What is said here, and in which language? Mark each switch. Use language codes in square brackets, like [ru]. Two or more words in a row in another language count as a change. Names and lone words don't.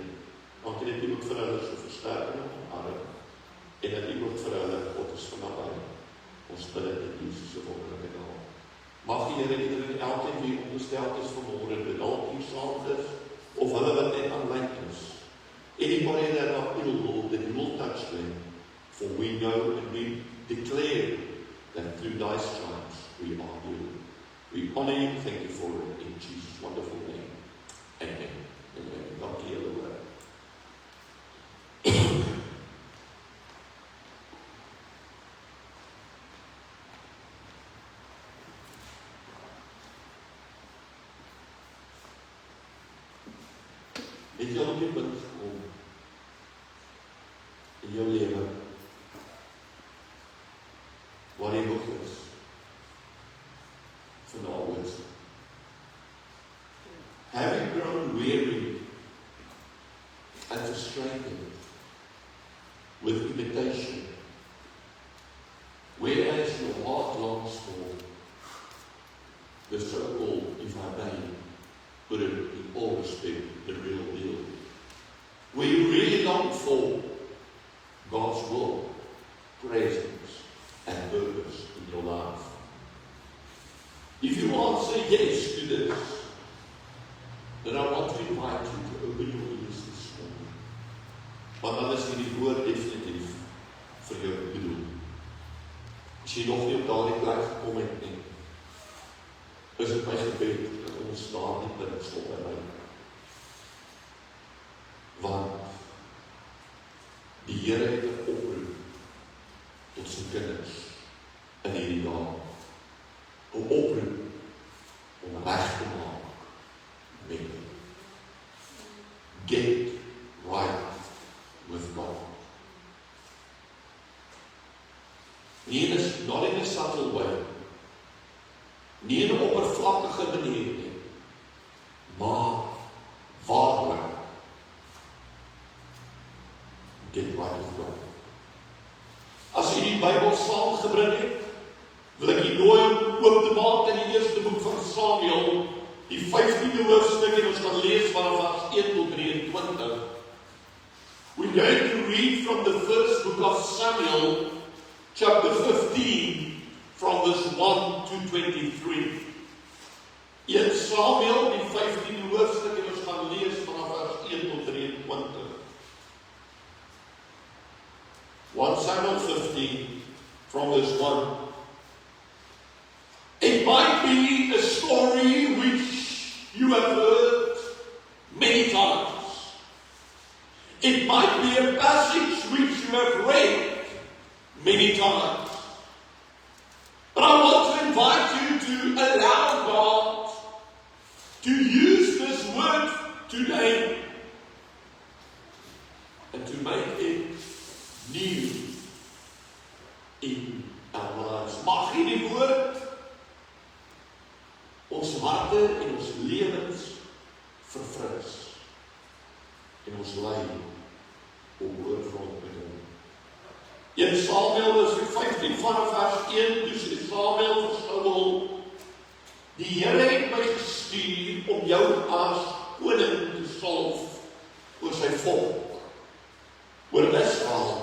[af] Want dit U ook vir hulle so versterking en omarming, en dat U ook vir hulle God is van naby. Ons bid dit in Jesus se wonderlike naam. Mag die Here ieder en elkeen wie onderstel is vanmôre, dit dalk hier saam is, of hulle wat net aanlyn is. [en] Anybody that are ill, Lord, that you will touch them, for we know and we declare that through thy stripes we are healed. We honor you, thank you for it, in Jesus' wonderful name. [af] Amen. Amen. Dankie julle hoor. Het jy al op die punt gekom in jou lewe waar jy nog is van die always? [en] Have you grown weary and frustrated with imitation, whereas your heart longs for the so-called, if I may put it in all respect, the real deal? Where you really long for God's will, presence, and purpose in your life. If you answer yes to this, then I want to invite you to open your ears this morning. [af] Want dan is die woord definitief vir jou bedoel. As jy nog nie op daardie plek gekom het nie, is dit my gebed dat ons daardie punt sal bereik. Want die Here het 'n oproep tot sy kinders in hierdie dae. 'n Oproep om reg te maak met hom. [en] Get right with God. Not in a subtle way. [af] Nie in 'n oppervlakkige manier nie, maar waarlik. [en] Get right with God. [af] As jy die Bybel saamgebring het, wil ek jy nooi om oop te maak in die eerste boek van Samuel, die 15de hoofstuk, en ons gaan lees vanaf vers 1 tot 23. [en] We're going to read from the first book of Samuel, chapter 15, from verse 1 to 23. [af] In Samuel, die 15de hoofstuk, en ons gaan lees vanaf vers 1 tot 23. [en] 1 Samuel 15, from verse 1. It might be a story which you have heard many times. It might be a passage which you have read many times. But I want to invite you to allow God to use this word today and to make it new in our lives. [af] Mag hierdie woord ons harte en ons lewens verfris en ons lei op hoër grond met hom. In Samuel is 15 vanaf vers 1, dus in Samuel vir Saul, die Here het my gestuur om jou as koning te salf oor sy volk, oor Israel.